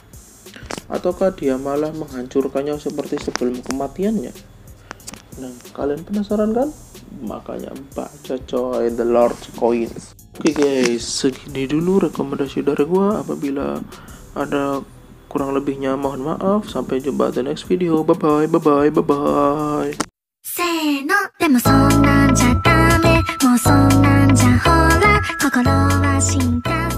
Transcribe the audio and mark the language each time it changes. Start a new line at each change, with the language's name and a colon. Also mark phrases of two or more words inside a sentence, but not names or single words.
Indonesian: Ataukah dia malah menghancurkannya seperti sebelum kematiannya? Nah, kalian penasaran kan? Makanya baca coy The Lord's Coins. Oke guys, segini dulu rekomendasi dari gua. Apabila ada kurang lebihnya mohon maaf. Sampai jumpa di
English: next video. Bye bye, bye bye, bye bye.
Japanese: せーのでもそんなんじゃダメもうそんなんじゃほら心は死んで